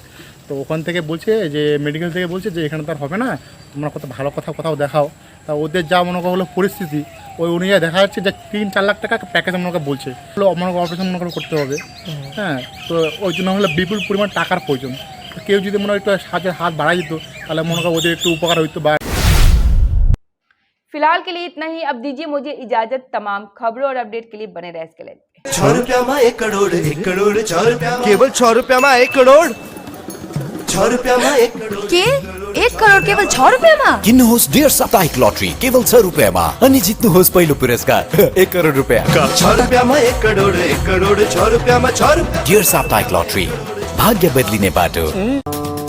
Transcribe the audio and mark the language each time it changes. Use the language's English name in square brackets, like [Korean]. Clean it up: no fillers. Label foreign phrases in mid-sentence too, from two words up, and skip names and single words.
[Bangla] তো ওখান থেকে বলছে যে মেডিকেল থেকে বলছে যে এখানে তো আর হবে না, তোমরা কত ভালো কোথাও দেখাও। তা ওদের যা মনে করো হলো পরিস্থিতি, ওই অনুযায়ী দেখা যাচ্ছে যে 3-4 লাখ টাকা প্যাকেজ মনে করো বলছে, হলো মনে করো অপারেশন মনে করো করতে হবে। হ্যাঁ, তো ওই জন্য হলো বিপুল পরিমাণ টাকার প্রয়োজন। কেউ যদি মনে হয় একটু সাহায্যের হাত বাড়াই দিত তাহলে মনে করো ওদের একটু উপকার হইতো। বা [Hindi] फिलहाल के लिए इतना ही। अब दीजिए मुझे इजाजत। तमाम खबरों और अपडेट के लिए बने रहे इसके लिए। 6 रुपया 1 करोड़ 6 रुपया केवल 6 रुपया में 1 करोड़। 6 रुपया 1 करोड़ [Nepali] के 1 करोड़ केवल 6 रुपयामा? किन्नुहोस् डियर साप्ताहिक लटरी केवल 6 रुपैयाँमा अनि जित्नुहोस् पहिलो पुरस्कार 1 करोड रुपैयाँ। [Hindi] 6 रुपया 1 करोड़ 6 रुपया 6 रुपया। [Nepali] डियर साप्ताहिक लटरी, भाग्य बदलिने बाटो।